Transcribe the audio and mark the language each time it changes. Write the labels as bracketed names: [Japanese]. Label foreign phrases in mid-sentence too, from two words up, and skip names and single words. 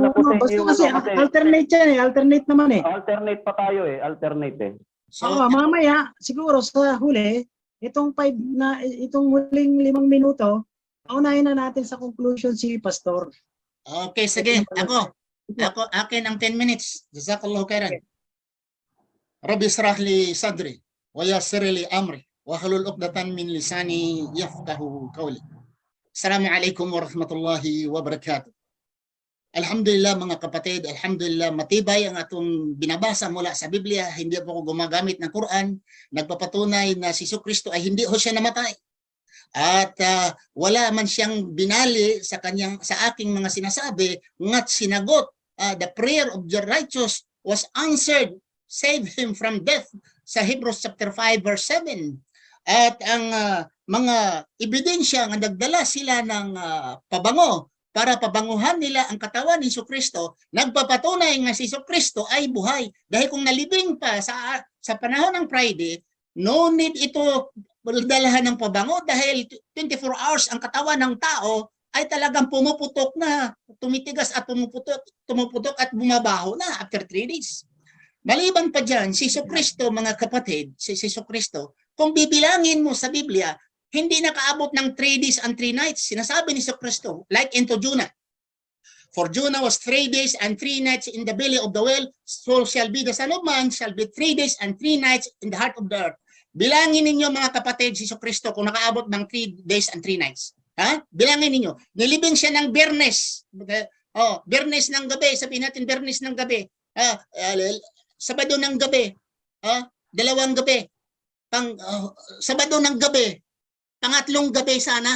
[Filipino] Basta kasi alternate yan eh. Alternate naman eh. Alternate pa tayo eh. Alternate eh. So, mamaya, siguro sa huli, itong huling 5 minuto, paunahin na natin sa conclusion si Pastor. Okay, sige. Akin ang 10 minutes. [Arabic] جزاك الله خيرا. رب اشرح لي صدري ويسر لي أمري واحلل عقدة من لساني يفقهوا قولي. السلام عليكم ورحمة الله وبركاته. [Filipino] Alhamdulillah mga kapatid, alhamdulillah matibay ang atong binabasa mula sa Biblia. Hindi po ako gumagamit ng Quran. Nagpapatunay na si Jesucristo ay hindi ho siya namatay. At wala man siyang binali sa aking mga sinasabi, ngat sinagot, [English] the prayer of the righteous was answered, save him from death, [Filipino] sa [English] Hebrews chapter 5 verse 7. [Filipino] At ang mga ebidensya nga nagdala sila ng pabango para pabanguhan nila ang katawan ni Jesucristo, nagpapatunay nga si Jesucristo ay buhay. Dahil kung nalibing pa sa panahon ng Friday, [English] no need [Filipino] ito dalahan ng pabango dahil [English] 24 hours [Filipino] ang katawan ng tao ay talagang pumuputok na, tumitigas at pumuputok at bumabaho na [English] after 3 days. [Filipino] Maliban pa dyan, si Jesucristo, mga kapatid, si Jesucristo, kung bibilangin mo sa Biblia, hindi nakaabot ng [English] 3 days and 3 nights. [Filipino] Sinasabi ni Jesucristo, [English] like into Jonah. For Jonah was 3 days and 3 nights in the belly of the whale, so shall be the Son of Man, shall be 3 days and 3 nights in the heart of the earth. [Filipino] Bilangin ninyo mga kapatid, si Jesucristo, kung nakaabot ng [English] 3 days and 3 nights. [Filipino] Ha? Bilangin ninyo. Nilibing siya ng Biyernes. Biyernes ng gabi. Sabihin natin Biyernes ng gabi. Sabado ng gabi. Dalawang gabi. Sabado ng gabi. Pangatlong gabi sana.